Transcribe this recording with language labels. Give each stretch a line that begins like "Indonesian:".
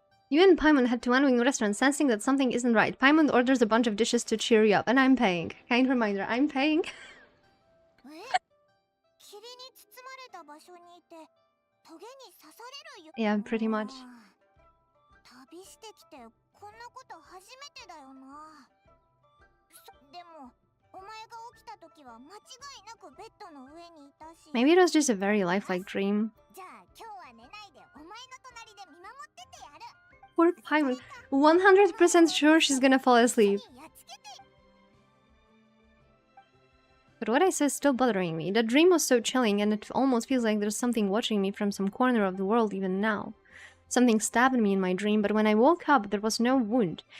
English: You and Paimon head to One Wing Restaurant, sensing that something isn't right. Paimon orders a bunch of dishes to cheer you up, and I'm paying. Kind reminder, I'm paying.
Japanese: 霧に包まれた場所にいてトゲに刺される
English: Yeah, pretty much.
Japanese: 旅してきてこんなこと初めてだよな。でもお前が起きた時は間違いなくベッドの上にいたし。
English: Maybe it was just a very lifelike dream.
Japanese: じゃあ今日は寝ないでお前の隣で見守っててやる。
English: Poor Paimon. 100% sure she's gonna fall asleep. But what I saw is still bothering me. The dream was so chilling, and it almost feels like there's something watching me from some corner of the world even now. Something stabbed me in my dream, but when I woke up, there was no wound.